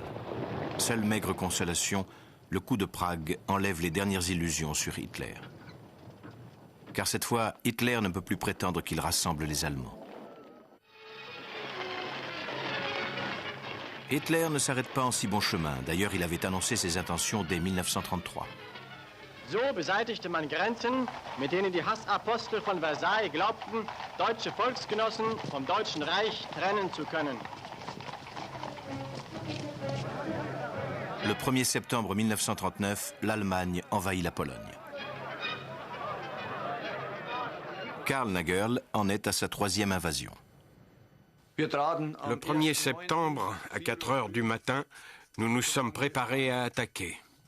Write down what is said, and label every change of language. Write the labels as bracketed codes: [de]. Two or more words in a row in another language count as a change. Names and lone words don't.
[fr] Seule maigre consolation, le coup de Prague enlève les dernières illusions sur Hitler. Car cette fois, Hitler ne peut plus prétendre qu'il rassemble les Allemands. Hitler ne s'arrête pas en si bon chemin. D'ailleurs, il avait annoncé ses intentions dès 1933. [de] So beseitigte man Grenzen, mit denen die Hassapostel von Versailles glaubten, deutsche Volksgenossen vom Deutschen Reich trennen zu können. [fr] Le 1er septembre 1939, l'Allemagne envahit la Pologne. Karl Nagerl en est à sa 3e invasion. Le 1er septembre, à 4 heures du matin, nous nous sommes préparés à attaquer.